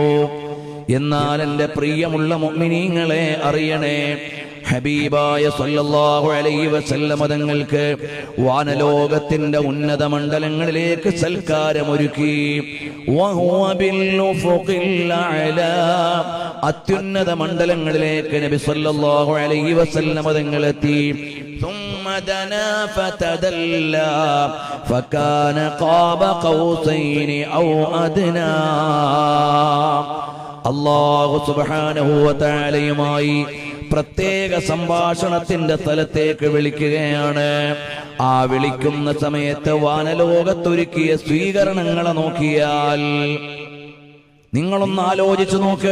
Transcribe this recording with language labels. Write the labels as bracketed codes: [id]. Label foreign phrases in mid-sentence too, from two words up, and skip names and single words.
[ml] എന്നാൽ എന്റെ പ്രിയമുള്ള മുഅ്മിനീങ്ങളെ അറിയണേ, ഹബീബായ [ar] صلى الله عليه وسلم [ml] തങ്ങൾക്ക് വാനലോകത്തിന്റെ ഉന്നത മണ്ഡലങ്ങളിലേക്ക് സൽക്കാരമൊരുക്കി. [ar] وهو بالأفق الأعلى, [ml] അത്യുന്നത മണ്ഡലങ്ങളിലേക്ക് നബി [ar] صلى الله عليه وسلم [ml] തങ്ങളെത്തി. [ar] ثم فدنا فتدلى فكان قاب قوسين أو أدنى. الله سبحانه وتعالى [ml] പ്രത്യേക സംഭാഷണത്തിന്റെ സ്ഥലത്തേക്ക് വിളിക്കുകയാണ്. ആ വിളിക്കുന്ന സമയത്ത് വാനലോകത്തൊരുക്കിയ സ്വീകരണങ്ങളെ നോക്കിയാൽ നിങ്ങളൊന്ന് ആലോചിച്ചു നോക്ക്.